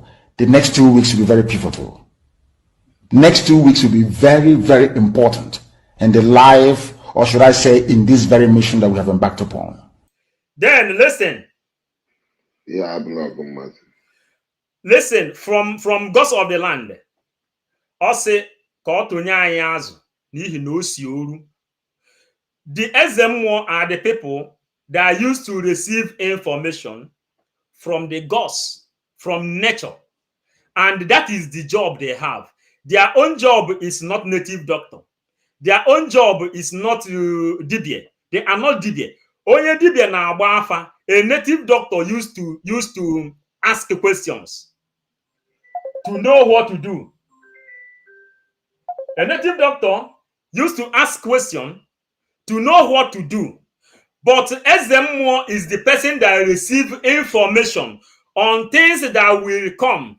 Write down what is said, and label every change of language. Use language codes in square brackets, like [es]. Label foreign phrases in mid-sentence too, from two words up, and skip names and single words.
[en] The next 2 weeks will be very pivotal. Next 2 weeks will be very, very important in the life, or should I say, in this very mission that we have embarked upon. Then listen. Yeah, I believe. Listen, from gods of the land. [ig] Ose ka otonye anyị azụ n'ihi na o si oru. [en] The Ezemwo are the people that are used to receive information from the gods, from nature. And that is the job they have. Their own job is not native doctor. Their own job is not dibia. They are not dibia. [ig] Onye dibia na agba afa. [en] A native doctor used to ask questions to know what to do. A native doctor used to ask questions to know what to do. But Ezemwo is the person that receives information on things that will come.